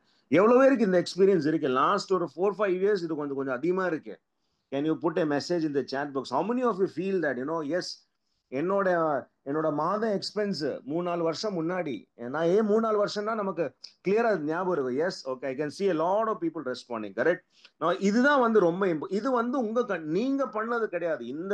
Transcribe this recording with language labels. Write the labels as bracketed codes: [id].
[ta] எவ்வளவு பேருக்கு இந்த எக்ஸ்பீரியன்ஸ் இருக்கு? லாஸ்ட் ஒரு 4-5 இயர்ஸ் இது கொஞ்சம் கொஞ்சம் அதிகமா இருக்கு. [en] Can you put a message in the chat box? How many of you feel that yes [ta] என்னோட மாத எக்ஸ்பென்ஸ் 3-4 வருஷம் முன்னாடி, நான் ஏன் 3-4 வருஷம்னா நமக்கு கிளியரா ஞாபகம் இருக்கும். [en] Yes, okay, I can see a lot of people responding, correct. [ta] இதுதான் வந்து ரொம்ப இது வந்து நீங்க பண்ணது கிடையாது.